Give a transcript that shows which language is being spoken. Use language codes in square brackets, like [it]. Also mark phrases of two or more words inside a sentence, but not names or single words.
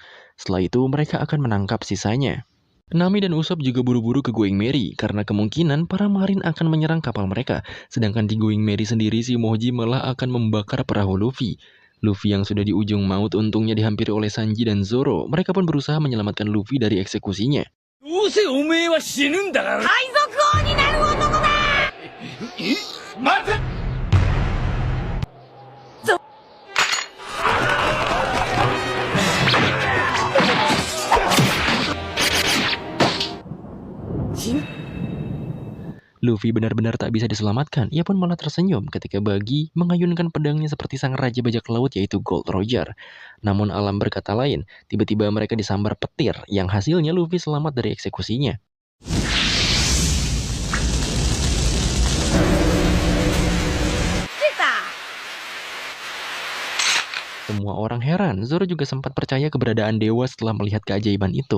[id] Setelah itu mereka akan menangkap sisanya. Nami dan Usopp juga buru-buru ke Going Merry karena kemungkinan para marin akan menyerang kapal mereka. Sedangkan di Going Merry sendiri si Moji malah akan membakar perahu Luffy. Luffy yang sudah di ujung maut untungnya dihampiri oleh Sanji dan Zoro. Mereka pun berusaha menyelamatkan Luffy dari eksekusinya. [ja] どうせおめえは死ぬんだから海賊王になる男だ待て [id] Luffy benar-benar tak bisa diselamatkan. Ia pun malah tersenyum ketika Buggy mengayunkan pedangnya seperti sang raja bajak laut yaitu Gold Roger. Namun alam berkata lain, tiba-tiba mereka disambar petir yang hasilnya Luffy selamat dari eksekusinya. Semua orang heran, Zoro juga sempat percaya keberadaan dewa setelah melihat keajaiban itu.